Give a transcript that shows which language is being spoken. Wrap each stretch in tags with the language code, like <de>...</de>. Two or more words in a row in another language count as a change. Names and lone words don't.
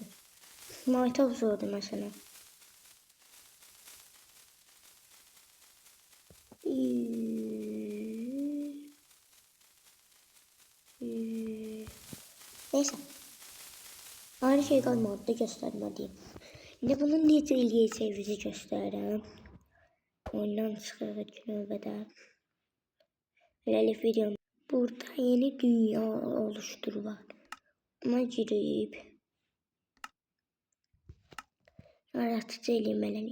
<tr>Maytap zordu mesela. Neyse. Aynı şey kalmadı da göstermediğim.</tr> <az>Şimdi bunun necə eləyəcəyimizi göstərirəm. Ondan çıxırıq növbədə. Beləlik videom. Burada yeni dünya oluşturular. Ona girib yaratıcı eləməliyik.</az>